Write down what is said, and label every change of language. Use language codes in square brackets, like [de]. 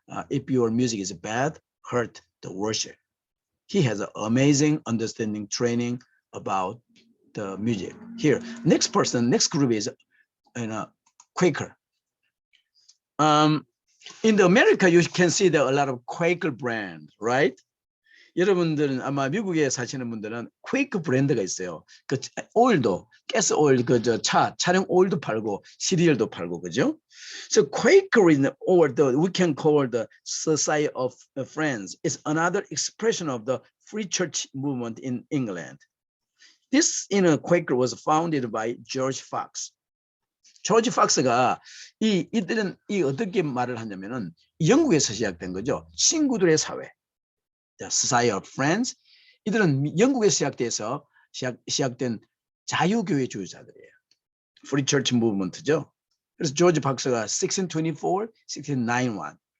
[en] If your music is bad, hurt the worship. He has an amazing understanding training about the music. Here, next group is Quaker. In the America, you can see there are a lot of Quaker brand, right? [ko] 여러분들은 아마 미국에 사시는 분들은 퀘이크 브랜드가 있어요. 그 오일도, 가스 오일, 차량 오일도 팔고 시리얼도 팔고, 그죠? [en] So Quakerism, or we can call the Society of Friends, is another expression of the free church movement in England. This Quaker was founded by George Fox. [ko] 조지 팍스가 이들은 어떻게 말을 하냐면은 영국에서 시작된 거죠. 친구들의 사회. [en] The Society of Friends. [ko] 이들은 영국에서 시작된 자유교회 주의자들이에요. Free Church Movement죠. 그래서 조지 팍스가 1624, 1691.